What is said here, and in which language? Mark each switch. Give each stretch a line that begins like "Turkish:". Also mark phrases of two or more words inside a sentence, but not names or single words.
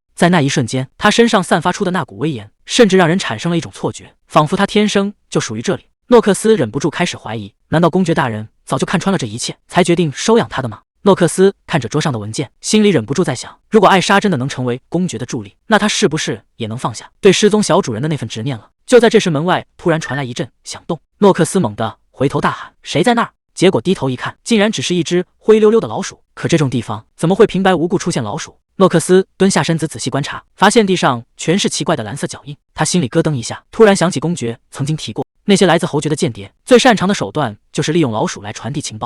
Chinese: 在那一瞬間，她身上散發出的那股威嚴，甚至讓人產生了一種錯覺，仿佛她天生就屬於這裡。諾克斯忍不住開始懷疑，難道公爵大人早就看穿了這一切，才決定收養她的嗎？諾克斯看着桌上的文件，心裡忍不住在想，如果艾莎真的能成為公爵的助力，那他是不是也能放下對失蹤小主人的那份執念了？就在這時，門外突然傳來一陣響動，諾克斯猛地回頭大喊：誰在那兒？結果低頭一看，竟然只是一隻灰溜溜的老鼠。可這種地方怎麼會平白無故出現老鼠？諾克斯蹲下身子仔細觀察，發現地上全是奇怪的藍色腳印，他心裡咯噔一下，突然想起公爵曾經提過，那些來自侯爵的間諜最擅長的手段就是利用老鼠來傳遞情報。